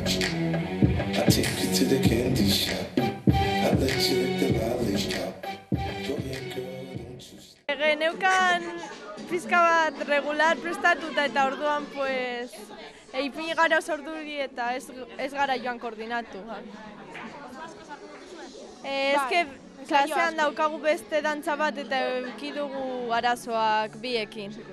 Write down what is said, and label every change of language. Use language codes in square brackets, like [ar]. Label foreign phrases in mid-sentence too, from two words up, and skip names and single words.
[en] I take you to the candy shop. I let you lick the lollipop. Go ahead, girl, don't you stop. [eu] Neukan pizka bat pixkat regular prestatuta eta orduan, pues, ipini gara orduri eta ez gara joan koordinatu. Ezke, klasean daukagu beste dantza bat eta eukidugu arazoak biekin.